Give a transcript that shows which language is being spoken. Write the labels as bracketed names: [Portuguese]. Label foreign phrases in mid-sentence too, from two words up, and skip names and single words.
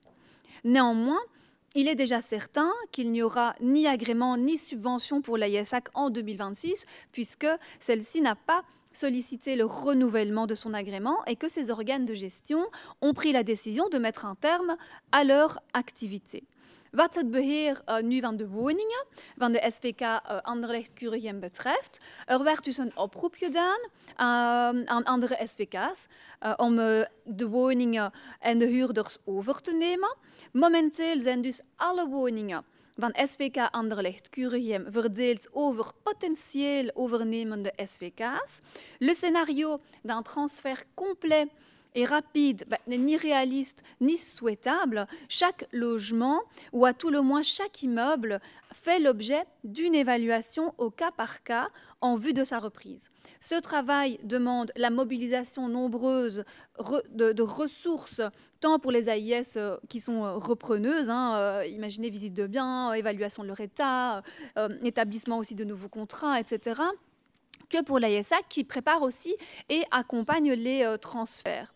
[French] Néanmoins, il est déjà certain qu'il n'y aura ni agrément ni subvention pour l'AISAC en 2026, puisque celle-ci n'a pas sollicité le renouvellement de son agrément et que ses organes de gestion ont pris la décision de mettre un terme à leur activité. [Dutch] Wat het beheer nu van de woningen van de SVK Anderlecht-Curium betreft, werd dus een oproep gedaan aan andere SVK's om de woningen en de huurders over te nemen. Momenteel zijn dus alle woningen van SVK Anderlecht-Curium verdeeld over potentieel overnemende SVK's. [French] Le scénario d'un transfert complet et rapide n'est ni réaliste ni souhaitable, chaque logement, ou à tout le moins chaque immeuble, fait l'objet d'une évaluation au cas par cas en vue de sa reprise. Ce travail demande la mobilisation nombreuse de ressources, tant pour les AIS qui sont repreneuses, imaginez visite de biens, évaluation de leur état, établissement aussi de nouveaux contrats, etc., que pour l'AISAC qui prépare aussi et accompagne les transferts.